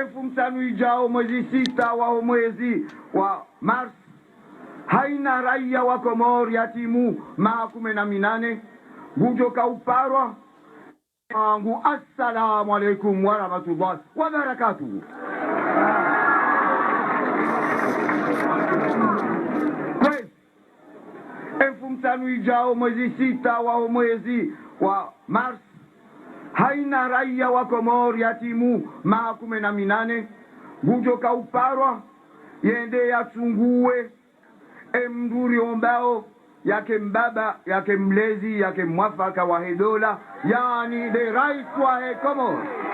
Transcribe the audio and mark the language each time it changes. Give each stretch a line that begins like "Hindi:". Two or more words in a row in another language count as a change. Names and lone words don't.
Ngazidja Comorian: mtano ijao mwezi 6 wa mwezi wa Mars haina raia wa Komori yatimu 18 gujoka uparwa angu.
Arabic: السلام عليكم ورحمة الله وبركاته.
Ngazidja Comorian: Mtano ijao mwezi 6 wa mwezi wa Mars haina raia wa Komori yatimu 18 gujoka uparwa yende yachungue mduri ombao yake mbaba yake mlezi yake mwafaka wa hedola, yani de rais wa Komori.